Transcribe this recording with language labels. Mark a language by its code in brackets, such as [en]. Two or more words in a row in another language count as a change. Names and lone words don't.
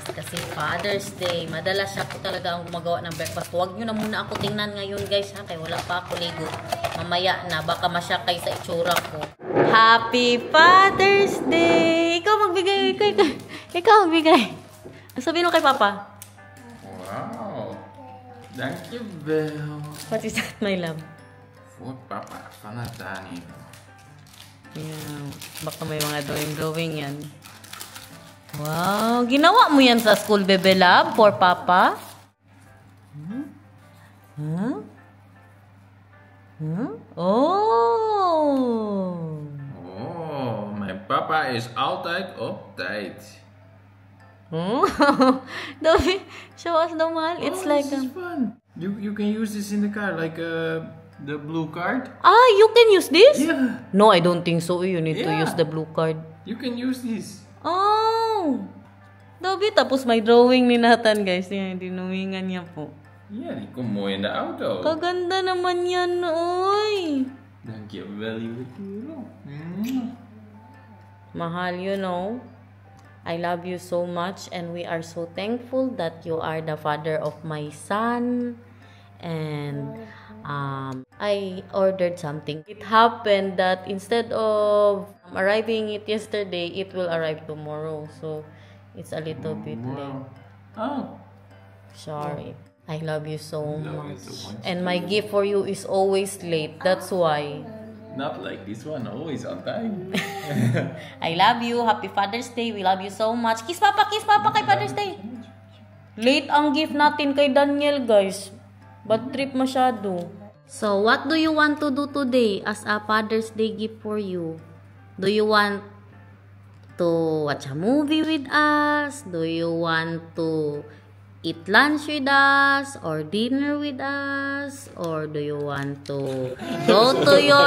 [tl] Kasi Father's Day. Madalas siya po talaga ang gumagawa ng breakfast. Huwag nyo na muna ako tingnan ngayon, guys. Ha? Kaya wala pa ako ligo. Mamaya na. Baka masyakay sa itsura ko. [en] Happy Father's Day! [tl] Ikaw magbigay. Ikaw magbigay. Sabihin mo kay Papa. [en] Wow. Thank you, Belle. What is that, my love? For Papa, [nl] vanaf Daniel. [en] Yeah. [tl] Baka may mga drawing yan. Wow. Ginawa mo yan sa school, Bebe Love, for Papa? Huh? Oh. [nl] Oh, mijn papa is altijd op tijd. [en] Dobby, show us the one. It's like this is fun. You can use this in the car, like the blue card. You can use this? Yeah. No, I don't think so. You need to use the blue card. You can use this. Oh. Dobby, [tl] tapos may drawing ni Nathan, guys. Yan, dinuwingan niya po. [nl] Ja, die komt mooi in de auto. [tl] Kaganda naman yan, oy. [nl] Dankjewel, lieve kerel. [tl] Mahal, [en] you know. I love you so much and we are so thankful that you are the father of my son. And I ordered something. It happened that instead of arriving it yesterday, it will arrive tomorrow. So it's a little bit late. Oh. Sorry. I love you so much. And my gift for you is always late. That's why. Not like this one, always on time. I love you. Happy Father's Day. We love you so much. [tl] Kiss Papa kay Father's Day. Late ang gift natin kay Daniel, guys. [en] Bad trip [tl] masyado. [en] So, what do you want to do today as a Father's Day gift for you? Do you want to watch a movie with us? Do you want to eat lunch with us or dinner with us, or do you want to go to your